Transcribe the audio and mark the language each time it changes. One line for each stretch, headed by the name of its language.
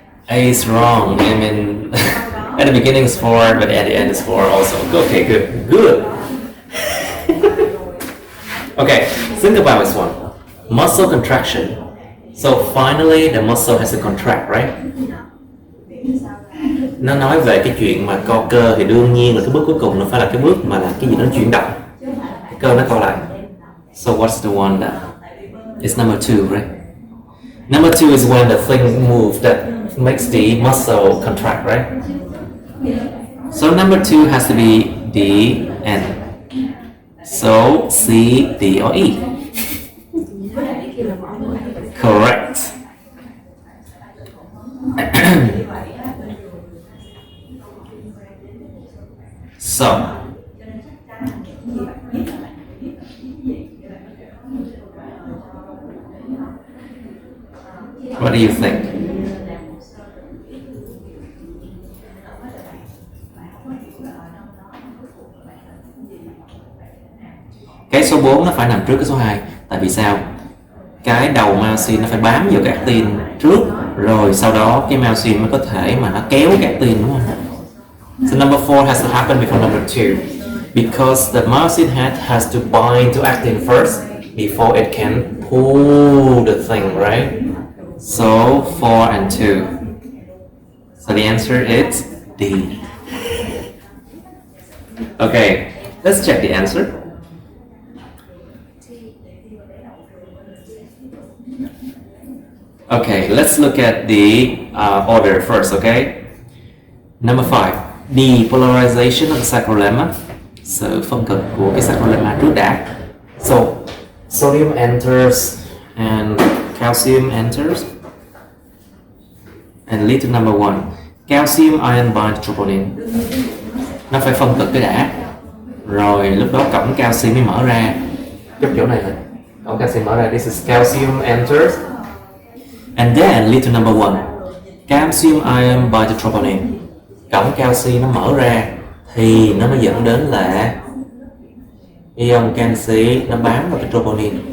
English: A is wrong. I mean, at the beginning it's 4, but at the end it's 4 also. Okay, good. Okay, Think about this one. Muscle contraction. So finally the muscle has to contract, right?
Vietnamese: Nó nói về cái chuyện mà co cơ thì đương nhiên là cái bước cuối cùng nó phải là cái bước mà là cái gì nó chuyển động, cái cơ nó co lại.
English: So what's the one that is number 2, right? Number 2 is when the thing moves that makes the muscle contract, right? So number 2 has to be D, N. So C, D or E? Correct. So what do you think?
Vietnamese: Cái số 4 nó phải nằm trước cái số 2. Tại vì sao? Cái đầu myosin nó phải bám vào cái actin trước, rồi sau đó cái myosin mới có thể mà nó kéo cái actin, đúng không?
English: So number 4 has to happen before number 2, because the myosin head has to bind to actin first before it can pull the thing, right? So 4 and 2. So the answer is D. Okay, let's check the answer. Okay, let's look at the order first, okay? Number 5, depolarization of the sacrolemma.
Vietnamese: Sự phân cực của cái sacrolemma trước đã.
English: So, sodium enters and calcium enters and lead to number 1. Calcium ion binds troponin.
Vietnamese: Nó phải phân cực cái đã, rồi lúc đó cổng calcium mới mở ra. Chút chỗ này thôi. Cổng calcium mở ra.
English: This is calcium enters. And then lead to number 1. Calcium ion binds to troponin.
Vietnamese: Cổng canxi nó mở ra thì nó mới dẫn đến là ion canxi nó bám vào cái troponin.